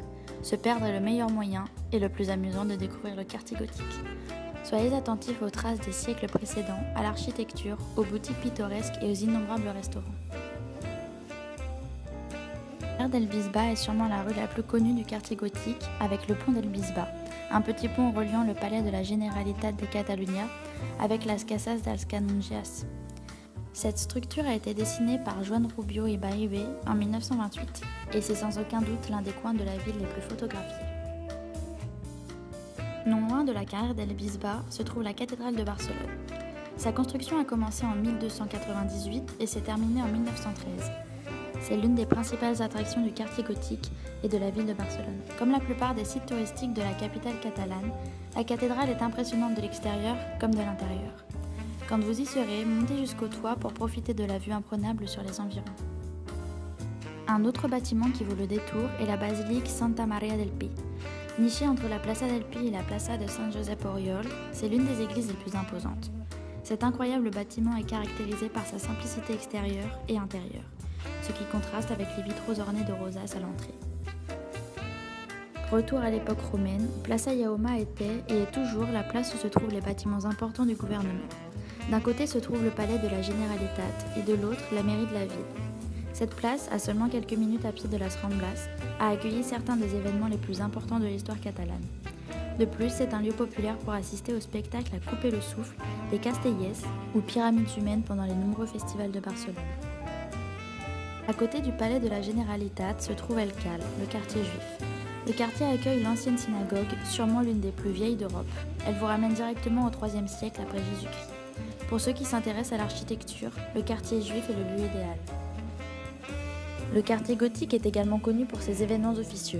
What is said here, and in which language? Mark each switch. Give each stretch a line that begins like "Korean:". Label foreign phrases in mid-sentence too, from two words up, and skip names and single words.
French: Se perdre est le meilleur moyen et le plus amusant de découvrir le quartier gothique. Soyez attentifs aux traces des siècles précédents, à l'architecture, aux boutiques pittoresques et aux innombrables restaurants. La rue del Bisbal est sûrement la rue la plus connue du quartier gothique, avec le pont del Bisbal, un petit pont reliant le palais de la Generalitat de Catalunya avec las Casas dels Canonges. Cette structure a été dessinée par Joan Rubio i Ballbé en 1928, et c'est sans aucun doute l'un des coins de la ville les plus photographiés. Non loin de la carrière del Bisbal se trouve la cathédrale de Barcelone. Sa construction a commencé en 1298 et s'est terminée en 1913. C'est l'une des principales attractions du quartier gothique et de la ville de Barcelone. Comme la plupart des sites touristiques de la capitale catalane, la cathédrale est impressionnante de l'extérieur comme de l'intérieur. Quand vous y serez, montez jusqu'au toit pour profiter de la vue imprenable sur les environs. Un autre bâtiment qui vaut le détour est la basilique Santa Maria del Pi. Nichée entre la Plaça del Pi et la Plaça de San Josep Oriol, c'est l'une des églises les plus imposantes. Cet incroyable bâtiment est caractérisé par sa simplicité extérieure et intérieure, ce qui contraste avec les vitraux ornés de rosaces à l'entrée. Retour à l'époque romaine, Plaça Jaume était et est toujours la place où se trouvent les bâtiments importants du gouvernement. D'un côté se trouve le palais de la Generalitat et de l'autre la mairie de la ville. Cette place, à seulement quelques minutes à pied de las Ramblas, a accueilli certains des événements les plus importants de l'histoire catalane. De plus, c'est un lieu populaire pour assister au spectacle à couper le souffle des Castellers ou pyramides humaines pendant les nombreux festivals de Barcelone. À côté du palais de la Generalitat se trouve El Cal, le quartier juif. Le quartier accueille l'ancienne synagogue, sûrement l'une des plus vieilles d'Europe. Elle vous ramène directement au IIIe siècle après Jésus-Christ. Pour ceux qui s'intéressent à l'architecture, le quartier juif est le lieu idéal. Le quartier gothique est également connu pour ses événements officieux.